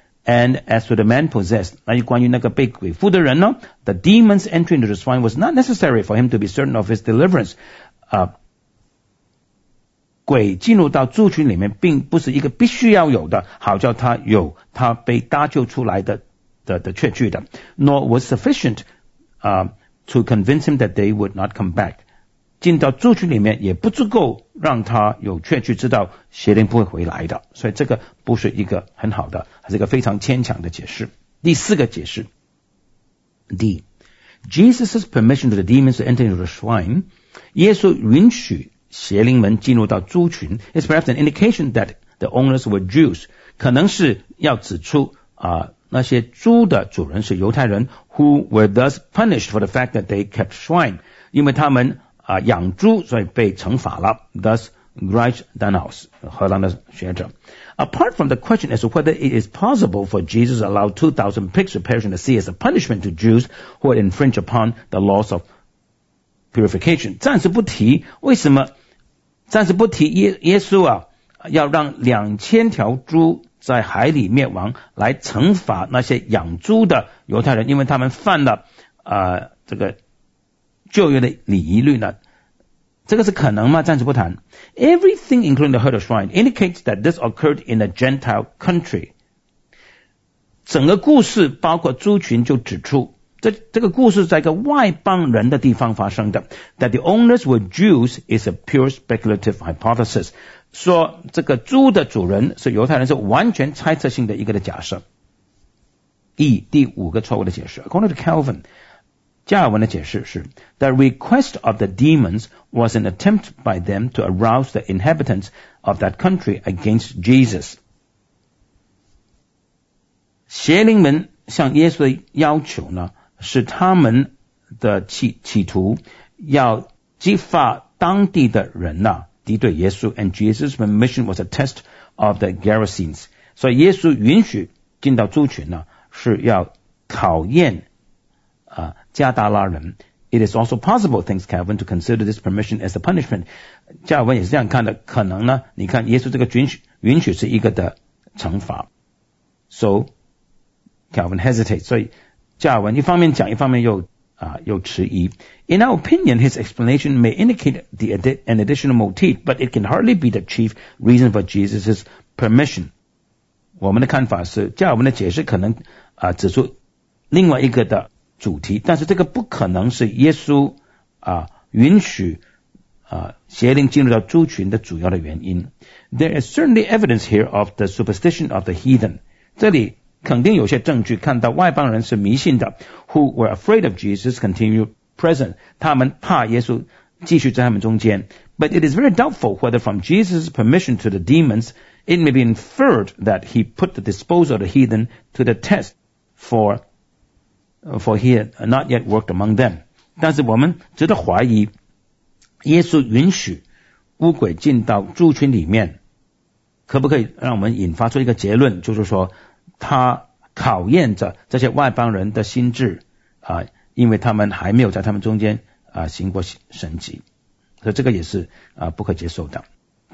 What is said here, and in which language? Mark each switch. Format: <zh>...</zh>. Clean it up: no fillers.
<en>And as for the man possessed,</en> <zh>那关于那个被鬼附的人呢，</zh> <en>the demon's entry into the swine was not necessary for him to be certain of his deliverance.</en> <zh>鬼进入到猪群里面并不是一个必须要有的好叫他有他被搭救出来的确据的。</zh> <en>Nor was sufficient, to convince him that they would not come back.</en> <zh>进到猪群里面也不足够让他有确据知道邪灵不会回来的。所以这个不是一个很好的，还是一个非常牵强的解释。第四个解释。D.</zh> <en>Jesus' permission to the demons to enter into the swine,</en> <zh>耶稣允许邪灵们进入到猪群</zh> <en>is perhaps an indication that the owners were Jews.</en> <zh>可能是要指出那些猪的主人是犹太人</zh> <en>who were thus punished for the fact that they kept swine.</en> <zh>因为他们养猪所以被惩罚了。</zh> <en>Thus, Greg Danaus,</en> <zh>荷兰的学者。</zh> <en>Apart from the question as to whether it is possible for Jesus to allow 2,000 pigs to perish in the sea as a punishment to Jews who had infringed upon the laws of purification.</en> <zh>暂时不提为什么暂时不提耶稣啊要让2000条猪在海里灭亡来惩罚那些养猪的犹太人，因为他们犯了这个旧约的礼仪律呢，这个是可能吗？暂时不谈。</zh> <en>Everything including the herd of swine indicates that this occurred in a Gentile country.</en> <zh>整个故事包括猪群就指出这个故事在一个外邦人的地方发生的。</zh> <en>That the owners were Jews is a pure speculative hypothesis.</en> <zh>说这个猪的主人是犹太人是完全猜测性的一个的假设。 E, 第五个错误的解释。</zh> <en>According to Calvin,</en> <zh>加尔文的解释是</zh> <en>The request of the demons was an attempt by them to arouse the inhabitants of that country against Jesus.</en> <zh>邪灵们向耶稣的要求呢，是他们的企图要激发当地的人呢，敌对耶稣</zh> <en>and Jesus' permission was a test of the garrisons.</en> <zh>所以耶稣允许进到猪群呢，是要考验加达拉人。</zh> <en>It is also possible, thinks Calvin, to consider this permission as a punishment.</en> <zh>加尔文也是这样看的，可能呢，你看耶稣这个允许是一个的惩罚。</zh> <en>So, Calvin hesitates.</en> <zh>所以加尔文一方面讲，一方面又迟疑。</zh> <en>In our opinion, his explanation may indicate an additional motive, but it can hardly be the chief reason for Jesus' permission.</en> <zh>我们的看法是，加尔文的解释可能指出另外一个的主题，但是这个不可能是耶稣允许邪灵进入到猪群的主要的原因。</zh> <en>There is certainly evidence here of the superstition of the heathen.</en> <zh>这里肯定有些证据看到外邦人是迷信的</zh> <en>who were afraid of Jesus continued present.</en> <zh>他们怕耶稣继续在他们中间。</zh> <en>But it is very doubtful whether from Jesus' permission to the demons, it may be inferred that he put the disposal of the heathen to the test for he had not yet worked among them.</en> <zh>但是我们值得怀疑耶稣允许巫鬼进到猪群里面可不可以让我们引发出一个结论，就是说他考验着这些外邦人的心智因为他们还没有在他们中间行过神迹，所以这个也是不可接受的。 D.</zh>